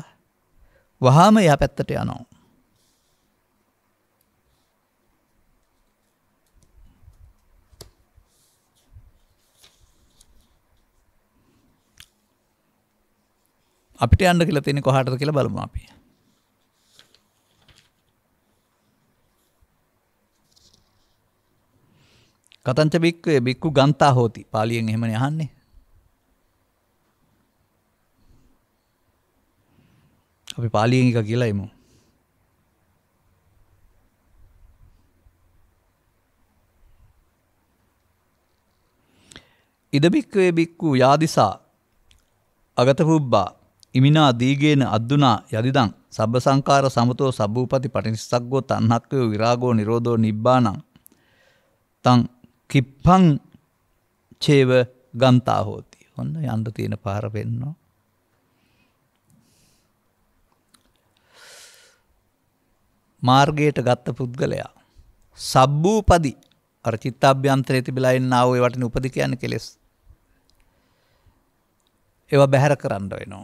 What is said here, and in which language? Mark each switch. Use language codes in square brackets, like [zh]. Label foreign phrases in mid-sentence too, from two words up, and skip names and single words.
[si] වහාම එහා පැත්තට යනවා. අපිට යන්න කියලා තියෙන්නේ කොහාටද කියලා බලමු අපි. [pi] කතංච බික්කේ බික්කු ගන්තා හෝති. [si] පාලියෙන් එහෙමනේ අහන්නේ. අපි පාලියෙන් එක කියලා එමු. [pi] ඉද බික්කේ බික්කු යාදිසා අගත පුබ්බා ඉමිනා දීගේන අද්දුනා යදිදං සබ්බ සංකාර සමතෝ සබ්බූපති පටිනිස්සග්ගෝ තණ්හක්ඛයෝ විරාගෝ නිරෝධෝ නිබ්බානං තං කිප්පං චේව ගන්තා හෝති. [si] ඔන්න යන්න තියෙන පාර වෙන්නෝ. මාර්ගයට ගත්ත පුද්ගලයා සබ්බූපදි අර චිත්තාභ්‍යන්තරයේ තිබිලා ඉන්නා වූ ඒ වටින උපදි කියන්නේ කෙලෙස්. ඒවා බැහැර කරන්න වෙනවා.